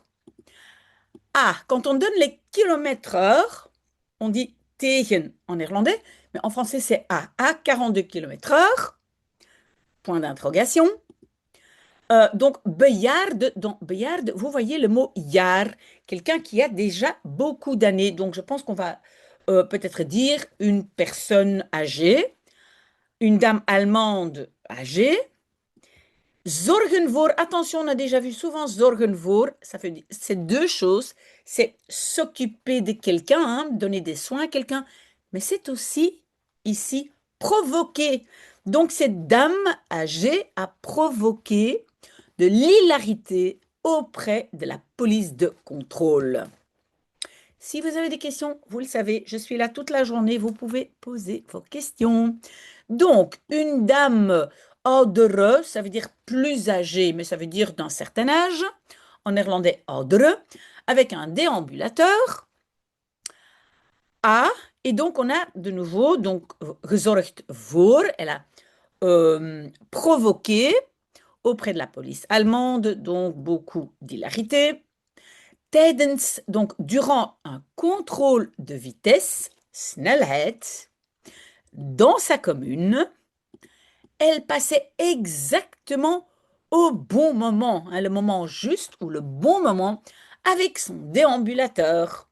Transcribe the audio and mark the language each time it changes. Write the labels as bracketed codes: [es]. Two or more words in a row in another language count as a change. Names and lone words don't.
[fr] Ah, quand on donne les kilomètres heure, on dit tegen en néerlandais, mais en français c'est à 42 kilomètres heure, point d'interrogation. Donc, bejaarde, vous voyez le mot jaar, quelqu'un qui a déjà beaucoup d'années. Donc, je pense qu'on va peut-être dire une personne âgée, une dame allemande âgée. [nl] Zorgen voor, [fr] attention, on a déjà vu souvent [nl] zorgen voor, [fr] ça fait, c'est deux choses. C'est s'occuper de quelqu'un, hein, donner des soins à quelqu'un, mais c'est aussi ici provoquer. Donc cette dame âgée a provoqué de l'hilarité auprès de la police de contrôle. Si vous avez des questions, vous le savez, je suis là toute la journée, vous pouvez poser vos questions. Donc, une dame oudere, ça veut dire plus âgée, mais ça veut dire d'un certain âge, en néerlandais oudere, avec un déambulateur. A, et donc on a de nouveau, donc, [nl] gezorgd voor, [fr] elle a provoqué auprès de la police allemande, donc beaucoup d'hilarité. Tijdens, donc durant un contrôle de vitesse, snelheid, dans sa commune, elle passait exactement au bon moment, hein, le moment juste ou le bon moment, avec son déambulateur.